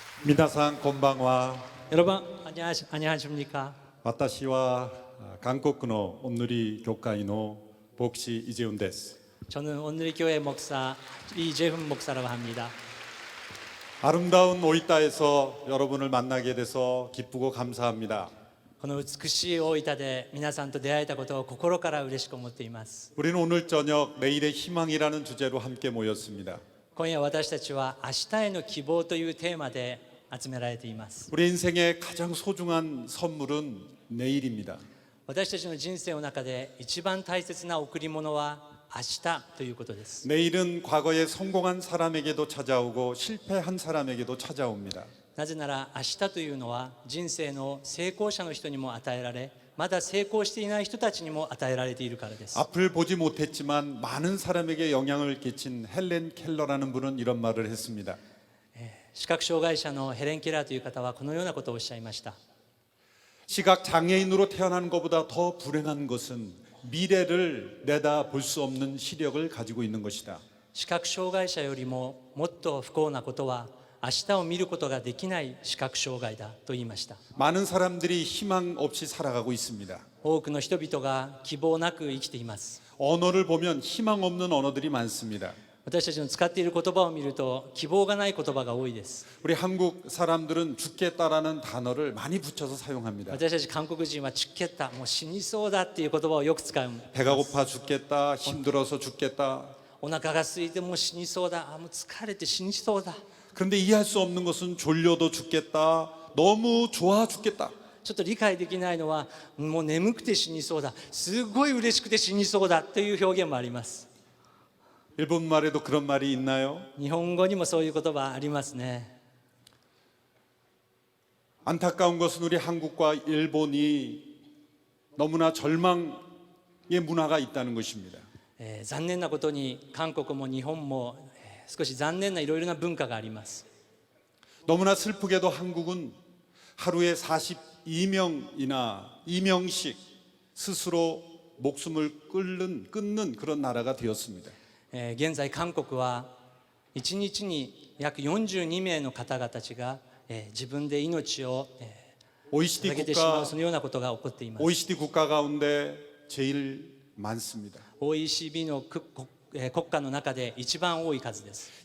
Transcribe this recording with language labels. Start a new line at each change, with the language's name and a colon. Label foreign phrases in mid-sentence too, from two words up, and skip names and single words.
Japanese: みなさん こんばんは
Korean: 여러분 안녕하십니까?
Japanese: 私は韓国のおんぬり教会の牧師イジェウンです。
Korean: 저는 오늘의 교회 목사 이재훈 목사라고 합니다. 아름다운 오이타에서 여러분을 만나게 돼서 기쁘고 감사합니다.
Japanese: この美しい大分で皆さんと出会えたことを心から嬉しく思っています。
Korean: 우리는 오늘 저녁 내일의 희망이라는 주제로 함께 모였습니다.
Japanese: 今夜私たちは明日への希望というテーマで集められています。
Korean: 우리 인생의 가장 소중한 선물은 내일입니다.
Japanese: 私たちの人生の中で一番大切な贈り物は明日ということです。
Korean: 내일은 과거에 성공한 사람에게도 찾아오고 실패한 사람에게도 찾아옵니다.
Japanese: なぜなら明日というのは人生の成功者の人にも与えられ、まだ成功していない人たちにも与えられているからです。
Korean: 앞을 보지 못했지만 많은 사람에게 영향을 끼친 헬렌 켈러라는 분은 이런 말을 했습니다.
Japanese: 視覚障害者のヘレン・ケラーという方はこのようなことをおっしゃいました。
Korean: 시각 장애인으로 태어난 것보다 더 불행한 것은 미래를 내다볼 수 없는 시력을 가지고 있는 것이다.
Japanese: 視覚障害者よりももっと不幸なことは明日を見ることができない視覚障害だと言いました。
Korean: 많은 사람들이 희망 없이 살아가고 있습니다.
Japanese: 多くの人々が希望なく生きています。
Korean: 언어를 보면 희망 없는 언어들이 많습니다.
Japanese: 私たちの使っている言葉を見ると希望がない言葉が多いです。
Korean: 우리 한국 사람들은 죽겠다라는 단어를 많이 붙여서 사용합니다.
Japanese: 私たち韓国人はチュッケッタ、もう死にそうだっていう言葉をよく使う。
Korean: 배가 고파 죽겠다, 힘들어서 죽겠다.
Japanese: お腹が空いてもう死にそうだ、もう疲れて死にそうだ。
Korean: 그런데 이해할 수 없는 것은 졸려도 죽겠다, 너무 좋아 죽겠다.
Japanese: ちょっと理解できないのはもう眠くて死にそうだ、すごい嬉しくて死にそうだという表現もあります。
Korean: 일본말에도 그런 말이 있나요?
Japanese: 日本語にもそういう言葉ありますね。
Korean: 안타까운 것은 우리 한국과 일본이 너무나 절망의 문화가 있다는 것입니다.
Japanese: 残念なことに韓国も日本も少し残念ないろいろな文化があります。
Korean: 너무나 슬프게도 한국은 하루에 42명이나 2명씩 스스로 목숨을 끊는 그런 나라가 되었습니다.
Japanese: 現在韓国は1日に約42名の方々たちが自分で命を捧げてしまうそのようなことが起こっています。
Korean: OECD 국가 가운데 제일 많습니다.
Japanese: OECD の国家の中で一番多い数です。